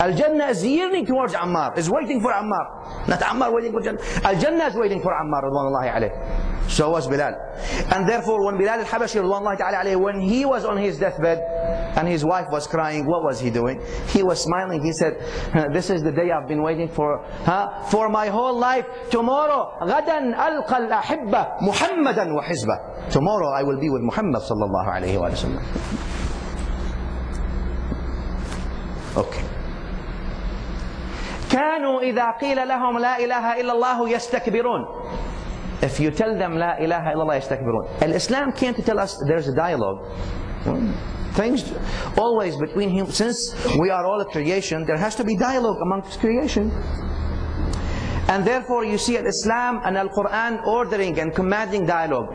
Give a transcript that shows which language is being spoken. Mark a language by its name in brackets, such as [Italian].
[English] Al-Jannah is yearning towards Ammar, is waiting for Ammar, not Ammar waiting for Jannah. Al-Jannah is waiting for Ammar Radwanullahi alayhi. So was Bilal. And therefore when Bilal al-Habashi Radwanullahi ta'ala alayhi, when he was on his deathbed and his wife was crying, what was he doing? He was smiling. He said, this is the day I've been waiting for my whole life. Tomorrow, [Arabic] غَدًا أَلْقَى الْأَحِبَّةِ مُحَمَّدًا وَحِزْبًا. [English] Tomorrow I will be with Muhammad sallallahu alayhi wa sallam. Okay. [Arabic] كانوا إذا قيل لهم لا إله إلا الله يستكبرون. [English] If you tell them [Arabic] La ilaha illallah yastakbirun. [English] Al-Islam came to tell us there's a dialogue. Things always between him. Since we are all a creation, there has to be dialogue amongst creation. And therefore you see Al-Islam and Al-Quran ordering and commanding dialogue.